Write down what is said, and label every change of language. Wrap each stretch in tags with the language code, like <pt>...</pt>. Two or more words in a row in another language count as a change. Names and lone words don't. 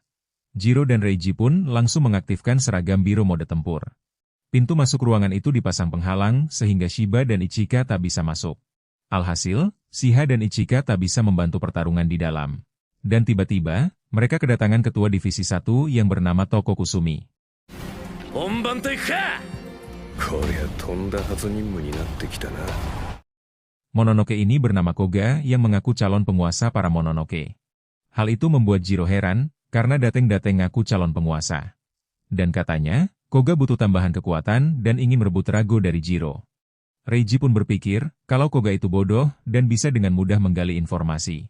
<id>Jiro dan Reiji pun langsung mengaktifkan seragam biru mode tempur. Pintu masuk ruangan itu dipasang penghalang sehingga Shiba dan Ichika tak bisa masuk. Alhasil, Shiha dan Ichika tak bisa membantu pertarungan di dalam. Dan tiba-tiba, mereka kedatangan ketua divisi 1 yang bernama Toko Kusumi.</id> <ja>本番といくか。こりゃとんだ初任務になってきたな。</ja> <id>Mononoke ini bernama Koga yang mengaku calon penguasa para Mononoke. Hal itu membuat Jiro heran, karena Dateng-Dateng ngaku calon penguasa. Dan katanya, Koga butuh tambahan kekuatan dan ingin merebut Rago dari Jiro. Reiji pun berpikir, kalau Koga itu bodoh dan bisa dengan mudah menggali informasi.</id>